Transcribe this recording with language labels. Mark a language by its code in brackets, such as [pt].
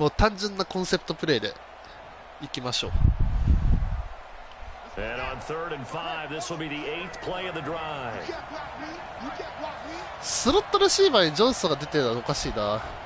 [ja] もう単純なコンセプトプレーでいきましょう。 [en] And on 3rd and 5, this will be the 8th play of the drive. [ja] スロットレシーバーにジョンソンが出てるのはおかしいな。